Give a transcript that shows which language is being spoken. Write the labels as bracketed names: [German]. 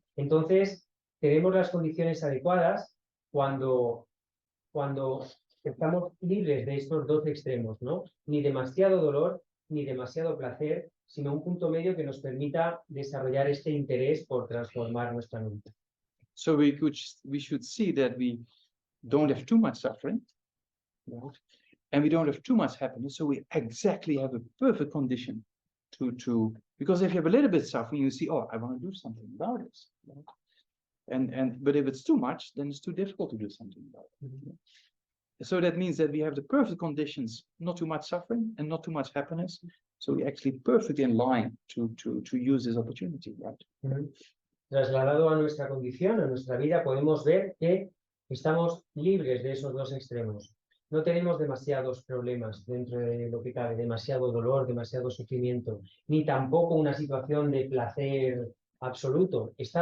[Spanish] Entonces, tenemos las condiciones adecuadas cuando estamos libres de estos dos extremos, ¿no? Ni demasiado dolor, ni demasiado placer, sino un punto medio que nos permita desarrollar este interés por transformar nuestra mente. [English] So we should see that we don't have too much suffering, right? And we don't have too much happiness. So we exactly have a perfect condition to because if you have a little bit of suffering, you see, oh, I want to do something about this. Right? But if it's too much, then it's too difficult to do something about it. So that means that we have the perfect conditions, not too much suffering and not too much happiness. So we're actually perfectly in line to use this opportunity, right? [Spanish] Trasladado a nuestra condición, a nuestra vida, podemos ver que estamos libres de esos dos extremos. No tenemos demasiados problemas dentro de lo que cabe, demasiado dolor, demasiado sufrimiento, ni tampoco una situación de placer absoluto.